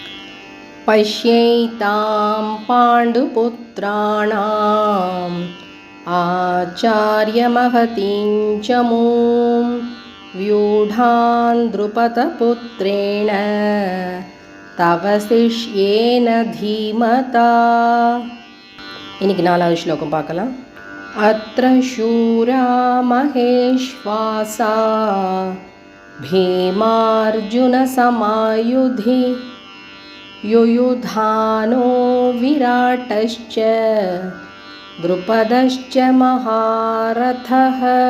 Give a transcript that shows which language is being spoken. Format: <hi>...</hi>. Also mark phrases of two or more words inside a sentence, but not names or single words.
<sa>पश्यैतां पाण्डुपुत्राणाम् आचार्य महतीं चमूम् व्यूढां द्रुपदपुत्रेण तव शिष्येण धीमता.</sa> <ta>இன்றைக்கி 4வது ஸ்லோகம் பார்க்கலாம்.</ta> <sa>अत्र शूरा महेश्वासा भीमार्जुनसमायुधि युयुधानो विराटश्च द्रुपदश्च महारथः.</sa>